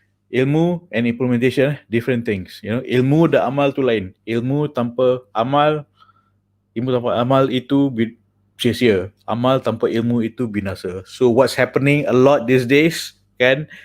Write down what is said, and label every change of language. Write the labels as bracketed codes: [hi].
[en] Ilmu and implementation, different things. [ms] Ilmu dan amal tu lain. Ilmu tanpa amal itu sia-sia. Amal tanpa ilmu itu binasa. [en] So what's happening a lot these days, [ms] kan?